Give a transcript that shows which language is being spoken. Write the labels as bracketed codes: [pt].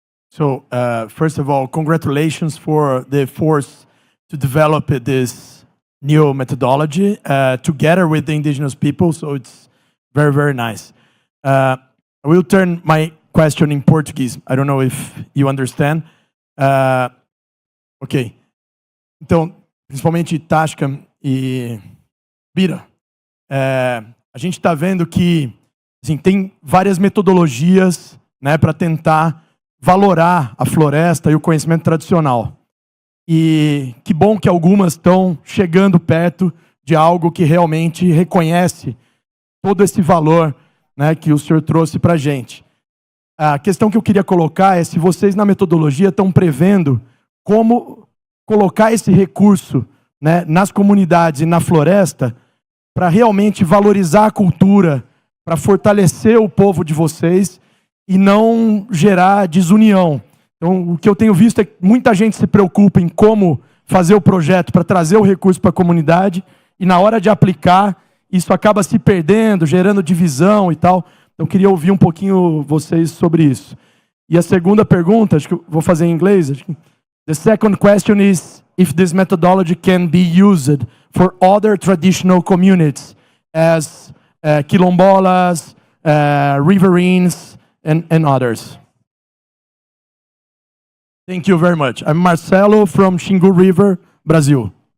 [en] So, first of all, congratulations for the efforts to develop this new methodology together with the indigenous people. So it's very, very nice. I will turn my question in Portuguese. I don't know if you understand. Ok. [pt] Então, principalmente Tasca e Bira, a gente está vendo que assim, tem várias metodologias, né, para tentar valorar a floresta e o conhecimento tradicional. E que bom que algumas estão chegando perto de algo que realmente reconhece todo esse valor, né, que o senhor trouxe para a gente. A questão que eu queria colocar é se vocês na metodologia estão prevendo como colocar esse recurso, né, nas comunidades e na floresta para realmente valorizar a cultura, para fortalecer o povo de vocês e não gerar desunião. Então, o que eu tenho visto é que muita gente se preocupa em como fazer o projeto para trazer o recurso para a comunidade e na hora de aplicar, isso acaba se perdendo, gerando divisão e tal. Então, eu queria ouvir um pouquinho vocês sobre isso. E a segunda pergunta, acho que eu vou fazer em inglês. [en] The second question is if this methodology can be used for other traditional communities as quilombolas, riverines, and others. Thank you very much. I'm Marcelo from Xingu River, Brazil.